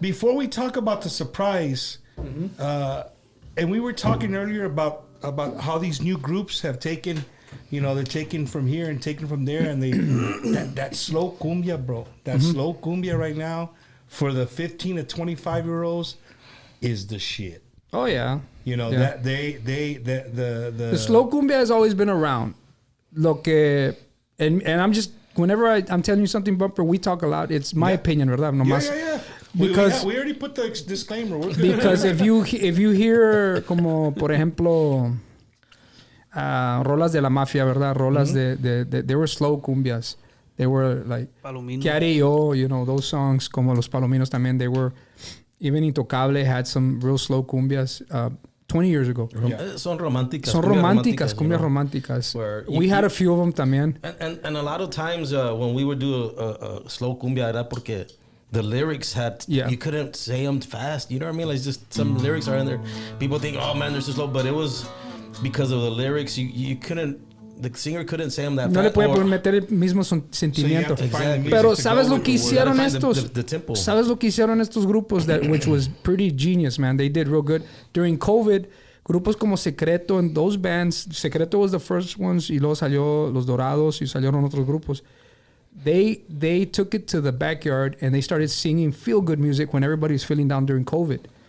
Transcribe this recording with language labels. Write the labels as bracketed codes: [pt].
[en] before we talk about the surprise, and we were talking earlier about how these new groups have taken, they're taken from here and taken from there, and they that slow cumbia, bro, that slow cumbia right now for the 15 to 25-year-olds is the shit. Oh yeah. That the slow cumbia has always been around. [es] Lo que [en] and I'm just whenever I'm telling you something, Bumper, we talk a lot. It's my opinion, [es] ¿verdad? No más. [en] Yeah. Because we already put the disclaimer. We're good. Because if you hear [es] como por ejemplo rolas de la mafia, ¿verdad? [en] Rolas they were slow cumbias. They were like Palomino. Carillo, those songs [es] como [en] Los Palominos [es] también. [en] They were even Intocable had some real slow cumbias. 20 years ago. [es] Son románticas. Son románticas, cumbias románticas. [en] We had a few of them [es] también. [en] And a lot of times when we would do a slow cumbia, [es] era porque [en] the lyrics had, you couldn't say them fast. You know what I mean? Like just some lyrics are in there. People think, oh man, they're so slow. But it was because of the lyrics. You couldn't, the singer couldn't say them that no fast. [es] No le puede meter el mismo sentimiento. Pero ¿sabes lo que hicieron estos? ¿Sabes lo que hicieron estos grupos? [en] Which was pretty genius, man. They did real good. During COVID, [es] grupos como [en] Secretto and those bands, Secretto was the first ones [es] y luego salió Los Dorados y salieron otros grupos. [en] They took it to the backyard and they started singing feel-good music when everybody was feeling down during COVID.